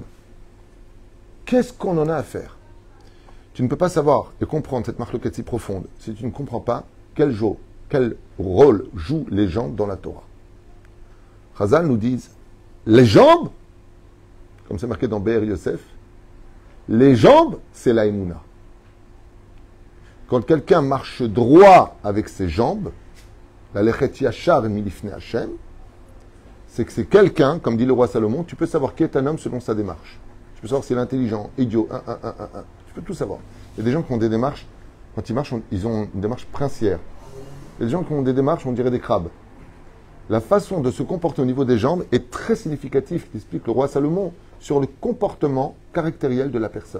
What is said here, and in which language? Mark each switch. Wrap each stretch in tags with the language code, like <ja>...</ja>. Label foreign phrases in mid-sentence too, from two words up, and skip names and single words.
<fr>Qu'est-ce qu'on en a à faire? Tu ne peux pas savoir et comprendre cette marloquette si profonde si tu ne comprends pas quel rôle jouent les jambes dans la Torah. Chazal nous disent, les jambes, comme c'est marqué dans Be'er Yosef, les jambes, c'est la Emouna. Quand quelqu'un marche droit avec ses jambes,</fr> <he>ללכת ישר מלפני השם,</he> <fr>c'est que c'est quelqu'un, comme dit le roi Salomon, tu peux savoir qui est un homme selon sa démarche. Je peux savoir s'il est intelligent, idiot, Je peux tout savoir. Il y a des gens qui ont des démarches, quand ils marchent, ils ont une démarche princière. Il y a des gens qui ont des démarches, on dirait des crabes. La façon de se comporter au niveau des jambes est très significative, explique le roi Salomon, sur le comportement caractériel de la personne.</fr>